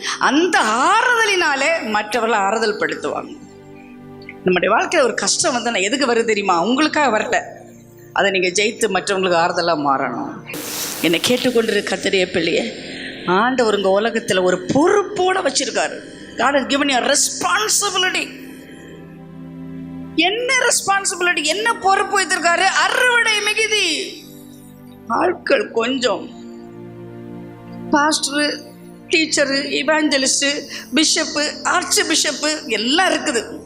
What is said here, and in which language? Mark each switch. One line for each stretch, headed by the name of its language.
Tamil: அந்த ஆறுதலினாலே மற்றவர்களை ஆறுதல் படுத்துவாங்க. நம்முடைய வாழ்க்கையில் ஒரு கஷ்டம் வந்து நான் எதுக்கு வருது தெரியுமா? உங்களுக்காக வரல. அதை நீங்கள் ஜெயித்து மற்றவங்களுக்கு ஆறுதலாக மாறணும். என்னை கேட்டுக்கொண்டிரு கர்த்தருடைய பிள்ளையே, ஆண்டவர் உங்கள் உலகத்தில் ஒரு பொறுப்போடு வச்சிருக்காரு.
English: God has given you a responsibility.
Tamil: என்ன ரெஸ்பான்சிபிலிட்டி, என்ன பொறுப்பு வைத்திருக்காரு? அறுவடை மிகுதி, ஆட்கள் கொஞ்சம். Pastor, teacher, இவாஞ்சலிஸ்ட், bishop, arch bishop எல்லாம் இருக்குது.